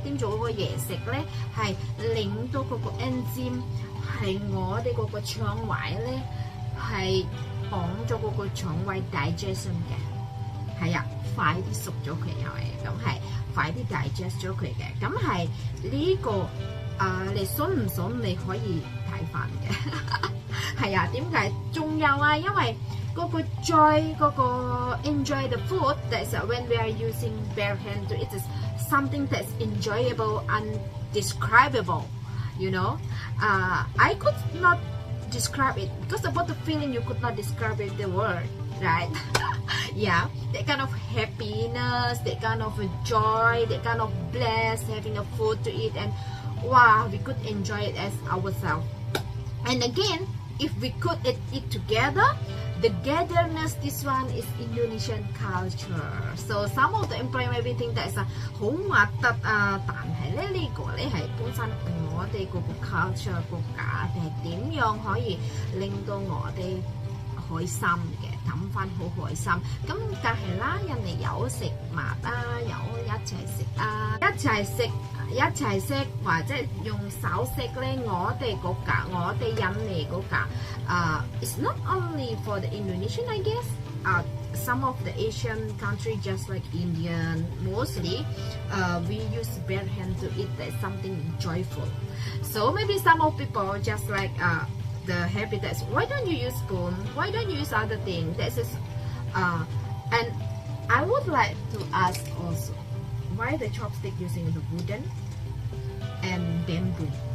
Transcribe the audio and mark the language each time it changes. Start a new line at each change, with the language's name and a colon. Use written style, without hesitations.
Cantonese: 點做嗰個嘢食咧，係令到嗰個 enzyme 係我哋嗰個腸胃咧係幫咗嗰個腸胃 digestion 嘅，係啊，快啲熟咗佢係咪？咁係快啲 digest 咗佢嘅，咁係呢個你信唔信你可以睇翻嘅，係啊，點解？仲有啊，因為嗰個
English: joy 嗰個 enjoy the food that's when we are using bare hand to eat is something that's enjoyable undescribable, you know. I could not describe it because about the feeling you could not describe it the word, right? Yeah, that kind of happiness, that kind of joy, that kind of bliss having a food to eat, and wow, we could enjoy it as ourselves. And again, if we could eat together, the togetherness, this one is Indonesian culture. So some of the employee may be think that is
Cantonese: 好核突啊，但係咧呢個咧係本身我哋嗰個 culture 個價值點樣可以令到我哋開心嘅，諗翻好開心。咁但係啦，人哋有食物啊，有一齊食啊，一齊食或者用手食咧，我哋嗰架，我哋印尼嗰架，
English: it's not only for the Indonesian, I guess. Some of the Asian countries, just like Indian, mostly we use bare hand to eat. That's something joyful. So maybe some of people just like the habit that's why don't you use spoon? Why don't you use other things? That's just, and I would like to ask also why the chopstick using the wooden and bamboo.